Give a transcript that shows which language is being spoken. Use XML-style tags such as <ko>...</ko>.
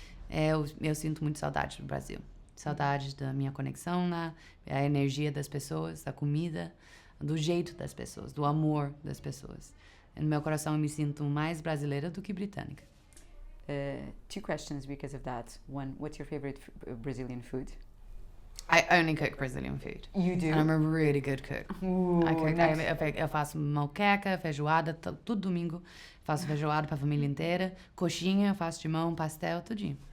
<pt>Eu sinto muito saudades do Brasil. Saudades da minha conexão lá, a energia das pessoas, da comida, do jeito das pessoas, do amor das pessoas. No meu coração eu me sinto mais brasileira do que britânica.</pt> <en>2 questions because of that. One, what's your favorite Brazilian food? I only cook Brazilian food. You do? And I'm a really good cook. Ooh,</en> <pt>eu faço moqueca, feijoada, todo domingo. Faço feijoada para a família inteira. Coxinha, faço de mão, pastel, tudinho.</pt>